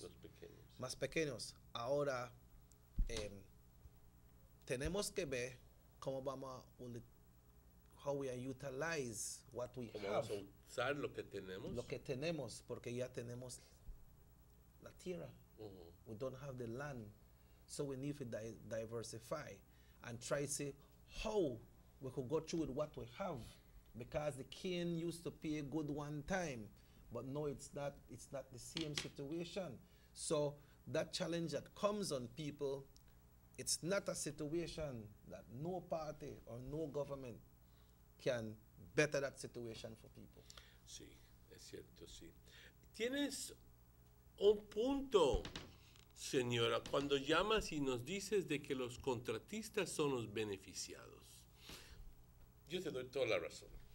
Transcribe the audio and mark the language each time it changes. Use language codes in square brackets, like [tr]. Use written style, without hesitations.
[es] los pequeños. Más pequeños. Ahora tenemos que ver cómo vamos a [en] how we utilize what we have. [es] Vamos a usar lo que tenemos. Lo que tenemos, porque ya tenemos la tierra. [en] We don't have the land, so we need to diversify and try to see how we could go through with what we have, because the cane used to pay good one time, but no, it's not the same situation. So that challenge that comes on people, it's not a situation that no party or no government can better that situation for people. [es] Sí, es cierto, sí. Tienes un punto, señora, cuando llamas y nos dices de que los contratistas son los beneficiados. Yo te doy toda la razón.